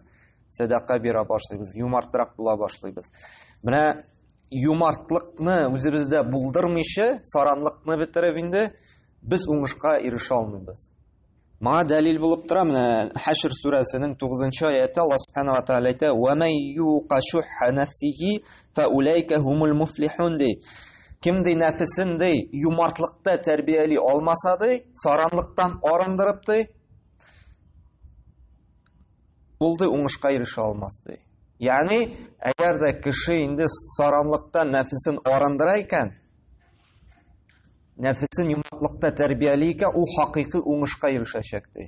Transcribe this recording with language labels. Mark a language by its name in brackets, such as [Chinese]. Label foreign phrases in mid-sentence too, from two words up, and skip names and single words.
[Tatar] Садака бирә башлыйбыз, юмартрак була башлыйбыз. Менә юмартлыкны үзебездә булдырмыйча, саранлыкны бетереп инде без уңышка ирешә алмыйбыз. Моңа дәлил булып тора, менә Хәшр сүрәсенең 9-нчы аяты [Arabic] الله سبحانه وتعالى [Tatar] әйтә: [Arabic] "ومن يوق شح نفسه فأولئك هم المفلحون" ди. [Tatar] Кимди нәфесендә юмартлыкта тәрбияли алмаса ди, саранлыктан арындырып ди, ул ди уңышка ирешә алмас ди. Ягъни, әгәр дә кеше инде саранлыктан нәфесен арындыра икән, нәфесен юмартлыкта тәрбияли икән, ул хакыйкый уңышка ирешәчәк ди.